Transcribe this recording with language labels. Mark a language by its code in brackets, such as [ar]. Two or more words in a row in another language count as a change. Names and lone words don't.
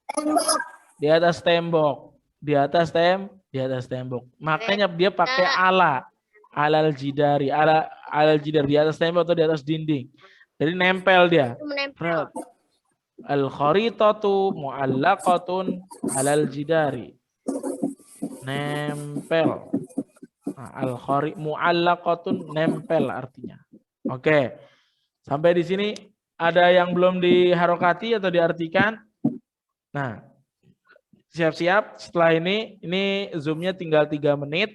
[id] Di atas tembok. Di atas tembok. Makanya dia pakai [ar] على الجدار. على الجدار [id] di atas tembok atau di atas dinding. Jadi nempel dia. [ar] الخريطة معلقة على الجدار. [id] Nempel. Mu'allaqatun nempel artinya. Oke. Sampai di sini ada yang belum diharokati atau diartikan? Nah, siap-siap setelah ini Zoom-nya tinggal 3 menit.